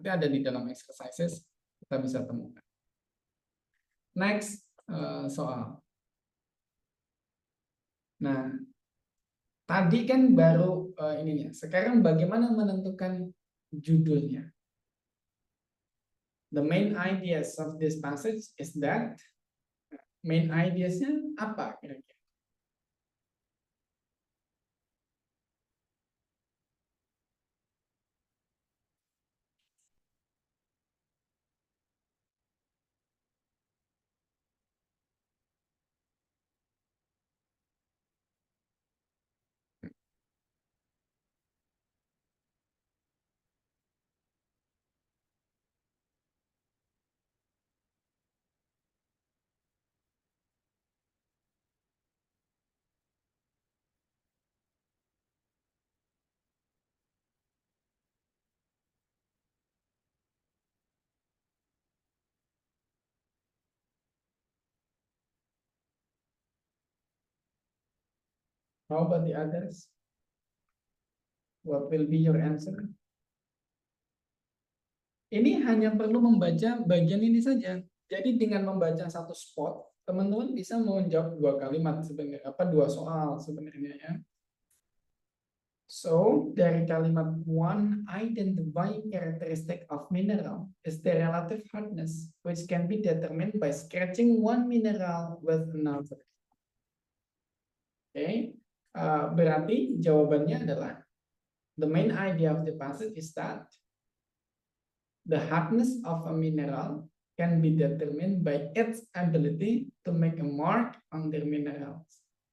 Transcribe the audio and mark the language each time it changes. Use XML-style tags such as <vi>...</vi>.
<id>Nanti ada di dalam exercises, kita bisa temukan. Next, soal. Nah, tadi kan baru ininya. Sekarang bagaimana menentukan judulnya?</id> <en>The main ideas of this passage is that. Main ideasnya</en> <id>apa kira-kira?</id> <en>How about the others? What will be your answer?</en> <id>Ini hanya perlu membaca bagian ini saja. Jadi dengan membaca satu spot, teman-teman bisa menjawab dua kalimat sebenarnya, dua soal sebenarnya ya.</id> <en>So,</en> <id>dari kalimat</id> <en>one, identifying characteristic of mineral is the relative hardness, which can be determined by scratching one mineral with another.</en> <id>Oke, berarti jawabannya adalah</id> <en>the main idea of the passage is that the hardness of a mineral can be determined by its ability to make a mark on their minerals.</en>